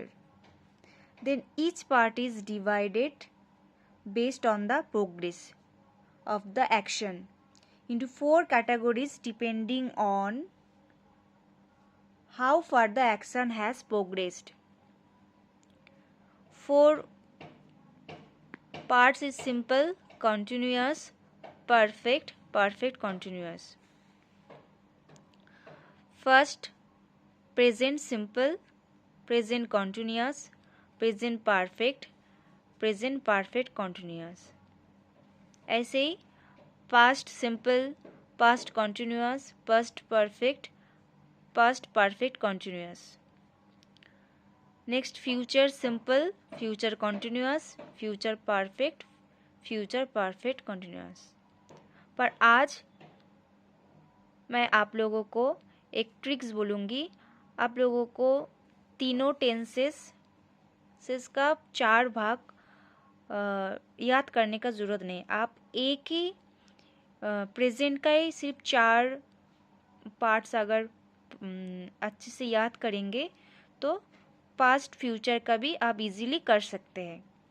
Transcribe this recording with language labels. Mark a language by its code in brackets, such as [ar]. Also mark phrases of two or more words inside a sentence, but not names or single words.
[en] Then each part is divided based on the progress of the action into four categories depending on how far the action has progressed. Four parts is simple, continuous, perfect, perfect continuous. First, present simple, present continuous, present perfect, present perfect continuous. [hi] ऐसे ही [en] past simple, past continuous, past perfect, past perfect continuous. Next, future simple, future continuous, future perfect, future perfect continuous. [hi] पर आज मैं आप लोगों को एक ट्रिक्स बोलूँगी. आप लोगों को तीनों टेंसेस का 4 भाग याद करने का ज़रूरत नहीं. आप एक ही प्रेजेंट का ही सिर्फ 4 पार्ट्स अगर अच्छे से याद करेंगे तो [en] past future [hi] का भी आप इजीली कर सकते हैं.